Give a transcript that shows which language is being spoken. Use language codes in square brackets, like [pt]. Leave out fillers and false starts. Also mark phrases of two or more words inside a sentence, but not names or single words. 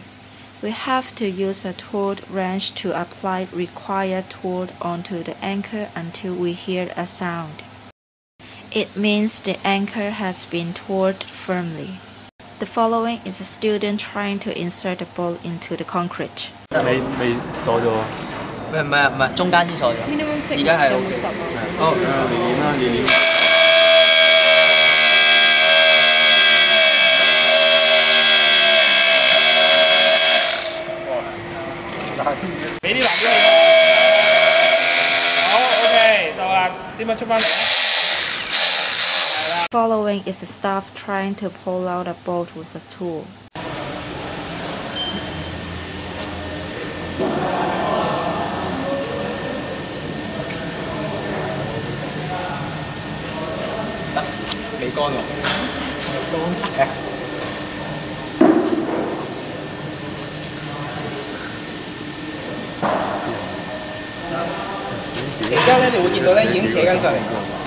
[en] We have to use a tooled wrench to apply required tool onto the anchor until we hear a sound. It means the anchor has been tooled firmly. The following is a student trying to insert the ball into the concrete. [yue] 未鎖咗。唔係，中間先鎖咗。而家係 OK。哦，你練啦，你練。俾啲難啲你。好 ，OK， 到啦，點樣出翻嚟咧？ [en] Following is a staff trying to pull out a bolt with a tool. [yue] 得，未乾喎。乾。然之後咧，你會見到咧已經扯緊上嚟㗎。